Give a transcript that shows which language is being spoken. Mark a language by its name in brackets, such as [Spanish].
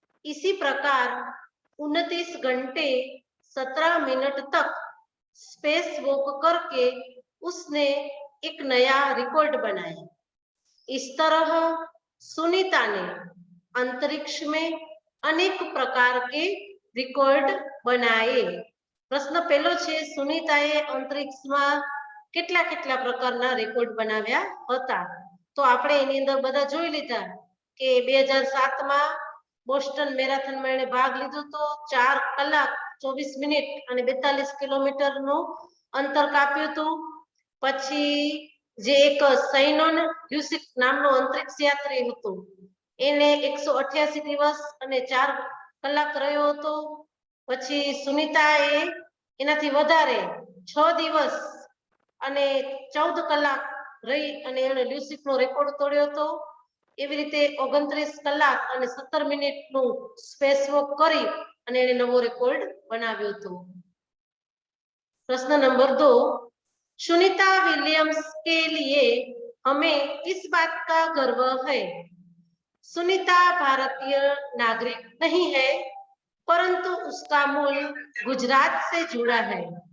[Hindi] इसी प्रकार 29 घंटे 17 मिनट तक स्पेस वॉक करके उसने एक नया रिकॉर्ड बनाया। इस तरह सुनीता ने अंतरिक्ष में अनेक प्रकार के रिकॉर्ड बनाए। [Gujarati] प्रश्न पहलो छे, सुनीताए अंतरिक्षમાં કેટલા કેટલા પ્રકારના રેકોર્ડ બનાવ્યા હતા? તો આપણે એની અંદર બધા જોઈ લીધા કે 2007 માં બોસ્ટન મેરાથનમાં એણે ભાગ લીધો તો 4 કલાક 24 મિનિટ અને 42 કિલોમીટરનું અંતર કાપ્યું હતું. પછી જે એક સૈનોન લ્યુસિક નામનો અંતરિક્ષ યાત્રી હતો એને 188 દિવસ અને 4 કલાક રહ્યો હતો. પછી સુનીતાએ એનાથી વધારે 6 દિવસ અને 14 કલાક રહી અને એણે લ્યુસિકનો રેકોર્ડ તોડ્યો હતો. એવી રીતે 29 કલાક અને 17 મિનિટનું સ્પેસ વોક કરી અને એણે નવો રેકોર્ડ બનાવ્યો હતો. [Hindi] प्रश्न नंबर 2, सुनीता विलियम्स के लिए हमें किस बात का गर्व है? सुनीता भारतीय नागरिक नहीं है, परंतु उसका मूल गुजरात से जुड़ा है।